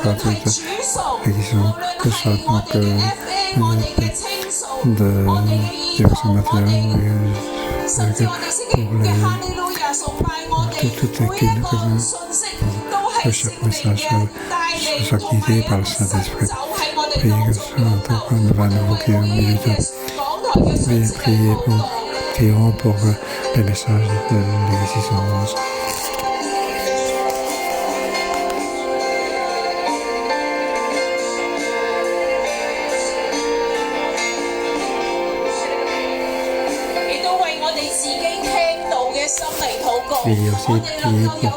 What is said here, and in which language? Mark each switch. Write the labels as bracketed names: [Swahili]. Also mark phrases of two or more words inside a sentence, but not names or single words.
[Cantonese] 論係主崇，無論係我哋嘅 FN， 我哋嘅稱頌，我哋嘅兒童，我哋甚至我哋星期五嘅哈利路亞崇拜，我哋每一個信息都係聖靈嘅帶領，同埋有神走喺我哋當中嘅頭，我哋為611嘅講台嘅信息嚟禱告。 [French] Prions pour le message de l'Église 11. [Cantonese] 亦都為我哋自己聽到嘅心嚟禱告，我哋能夠有